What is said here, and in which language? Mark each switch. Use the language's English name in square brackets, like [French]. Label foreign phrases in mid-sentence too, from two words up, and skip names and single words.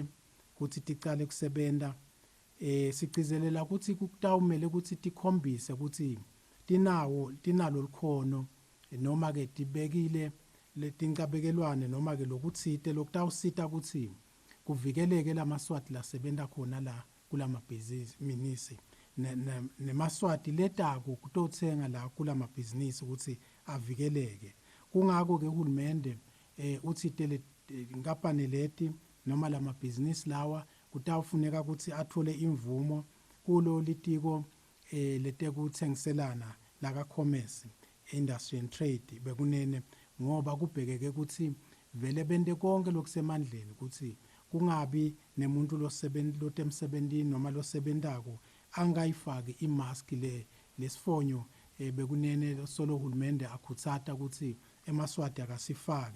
[Swati] ukuthi ticale kusebenta sigcizelela ukuthi kutawumele ukuthi tikhombise ukuthi tinalo likhono noma ke tibekile letinkabekelwane noma ke lokutsite lokutawusita ukuthi kuvikeleke lamaswati lasebenta khona la kulamabhizinisi nemaswati letako kutotsenga la kulamabhizinisi ukuthi avikeleke. Kungako ke uhulumende utsite inkampani leti noma lamabhizinisi lawa kutawufuneka ukuthi athole imvumo kulo litiko letekutsengiselana la [English] commerce industry and trade [Swati] bekunene, ngoba kubhekeke ukuthi vele bente konke lokusemandleni ukuthi kungabi nemuntu lotemsebentini noma losebentako angayifaki imask lesifonyo bekunene solo hulumende akhutsata ukuthi emaswati akasifake.